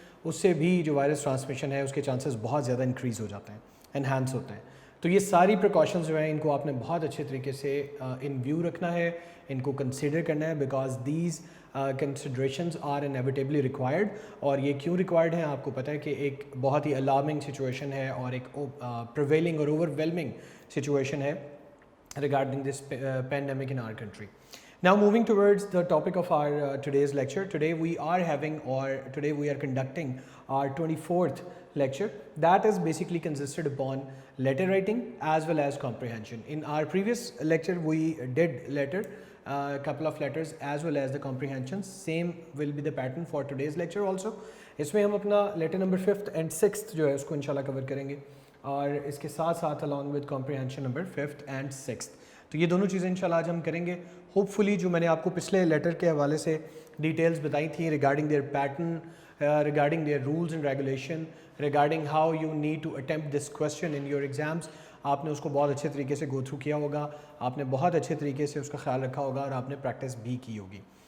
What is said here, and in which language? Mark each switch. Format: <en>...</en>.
<ur>اس سے بھی جو وائرس ٹرانسمیشن ہے اس کے چانسز بہت زیادہ انکریز ہو جاتے ہیں، انہینس ہوتے ہیں۔ تو یہ ساری پریکاشنز جو ہیں ان کو آپ نے بہت اچھے طریقے سے ان ویو رکھنا ہے، ان کو کنسیڈر کرنا ہے،</ur> <en>Because these considerations are inevitably required.</en> <ur>اور یہ کیوں ریکوائرڈ ہیں آپ کو پتہ ہے کہ ایک بہت ہی الارمنگ سچویشن ہے اور ایک پریویلنگ اور اوور ویلمنگ سچویشن ہے</ur> <en>regarding this pandemic in our country. Now moving towards the topic of our today's lecture. Today we are conducting our 24th lecture that is basically consisted upon letter writing as well as comprehension. In our previous lecture we did letter, a couple of letters as well as the comprehensions. Same will be the pattern for today's lecture also.</en> <ur>اس میں ہم اپنا</ur> <en>letter number 5th and 6th</en> <ur>جو ہے اس کو انشاءاللہ کور کریں گے، اور اس کے ساتھ ساتھ</ur> <en>along with comprehension number 5th and 6th.</en> <ur>تو یہ دونوں چیزیں انشاءاللہ آج ہم کریں گے۔ ہوپ فلی جو میں نے آپ کو پچھلے لیٹر کے حوالے سے ڈیٹیلز بتائی تھیں regarding their pattern, regarding their roles and regulation,</ur> <en>regarding how you need to attempt this question in your exams,</en> <ur>آپ نے اس کو بہت اچھے طریقے سے گو تھرو کیا ہوگا، آپ نے بہت اچھے طریقے سے اس کا خیال رکھا ہوگا، اور آپ نے پریکٹس بھی کی ہوگی۔</ur>